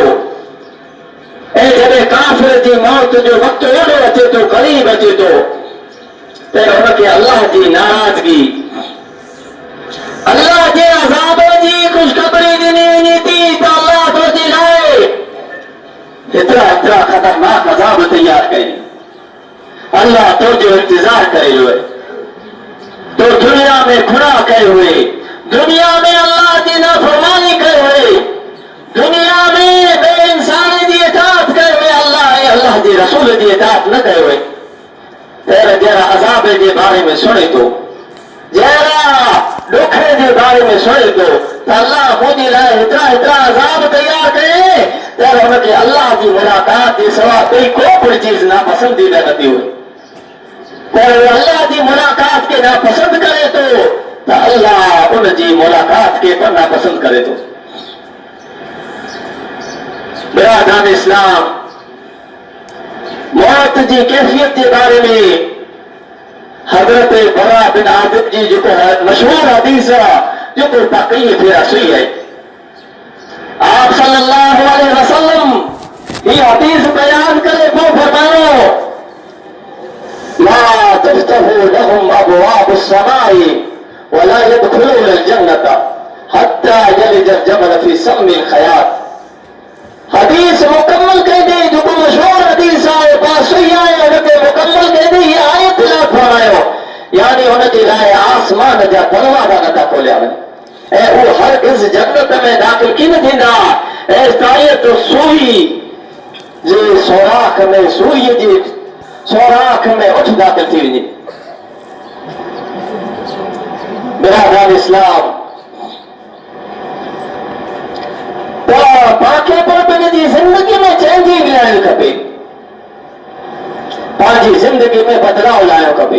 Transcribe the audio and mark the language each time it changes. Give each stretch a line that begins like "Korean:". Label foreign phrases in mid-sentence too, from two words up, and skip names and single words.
Sindhi: ऐं जॾहिं काफ़िर जी मौत जो वक़्तु ओड़ो अचे थो, क़रीब अचे थो त हुनखे अल्लाह जी नाराज़गी, अल्लाह जे अज़ाब जी ख़ुशख़बरी ॾिनी वञे थी त अल्लाह तुंहिंजे लाइ हेतिरा ख़तरनाक अज़ाब तयार कई, अल्लाह तुंहिंजो इंतज़ार करे हुए, तो दुनिया में गुनाह कए हुए, दुनिया में अल्लाह जी नाफरमानी कए हुए, दुनिया में बे इंसान जी इताअत कए हुए, अल्लाह जी रसूल जी इताअत न कए हुए। तेरे जरा अज़ाब जे बारे में सुने तो, जरा दुख जे बारे में सुने तो अल्लाह मुझे लाइ हेतिरा अज़ाब तयार करे त हुनखे अल्लाह जी मुलाकात जे सवा कोई को बि चीज़ नापसंदीदा न थी हुई। अल्लाह जी मुलाकात के नापसंद करे तो अल्लाह उन जी मुलाकात के पर नापसंद करे तो। बिरादरान इस्लाम, मौत जी कैफियत के बारे में हजरत बरा बिन आदिब जी जो मशहूर हदीस जो बाकी फेरा सुई है, आप
Arabic: صلى الله عليه وسلم
Sindhi: ये हदीस बयान करे वो फरमायो
Arabic: لا تفتح لهم أبواب السماء ولا يدخلون الجنة حتى يلج الجمل في سم الخياط.
Sindhi: हदीस मुकम्मल कह दे जो मशहूर हदीस आए पास सही आए उनके मुकम्मल कह दे ये आयत ला फरमायो, यानी उनके लाइ आसमान जा दरवाजा नथा खोलिया वञनि ऐं उहो हरगिज़ जन्नत में दाख़िल की न थींदा। ऐं तायत सुई जे सोराख में, सुई जे सोराख में उठ दाख़िल थी वञे। बिरादरान इस्लाम, तो पाके पर पंहिंजी ज़िंदगी में चेंजिंग लाइणु खपे, पंहिंजी ज़िंदगी में बदलाव लाइणु खपे।